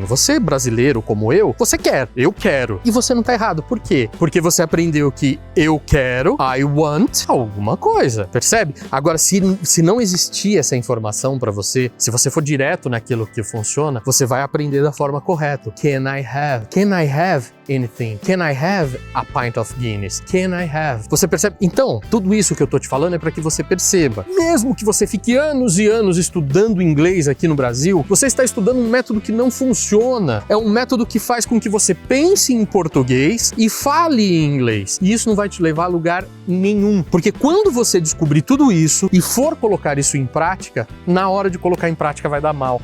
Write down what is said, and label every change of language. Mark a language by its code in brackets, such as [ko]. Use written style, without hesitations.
[pt] Você, brasileiro como eu, você quer, eu quero. E você não tá errado. Por quê? Porque você aprendeu que eu quero, [en] I want, [pt] alguma coisa. Percebe? Agora, se não existir essa informação pra você, se você for direto naquilo que funciona, você vai aprender da forma correta. [en] Can I have? Can I have anything? Can I have a pint of Guinness? Can I have? [pt] Você percebe? Então, tudo isso que eu tô te falando é pra que você perceba. Mesmo que você fique anos e anos estudando inglês aqui no Brasil, você está estudando um método que não funciona. É um método que faz com que você pense em português e fale em inglês. E isso não vai te levar a lugar nenhum. Porque quando você descobrir tudo isso e for colocar isso em prática, na hora de colocar em prática vai dar mal.